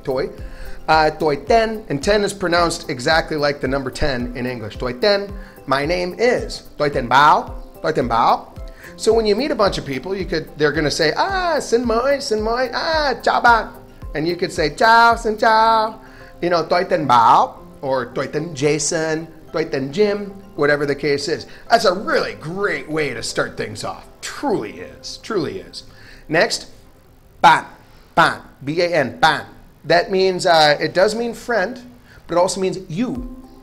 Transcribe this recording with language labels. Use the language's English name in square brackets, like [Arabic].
[English] Tôi tên, and 10 is pronounced exactly like the number 10 in English. Tôi tên. My name is. [Vietnamese] Tôi tên Bao. [English] So when you meet a bunch of people, they're going to say, [Vietnamese] xin mời, chào bạn. [English] And you could say, chào, xin chào. [Vietnamese] Tôi tên Bao, or tôi tên Jason, tôi tên Jim, [English] whatever the case is. That's a really great way to start things off. Truly is. Next, bạn, B-A-N, bạn. That means, it does mean friend, but it also means you.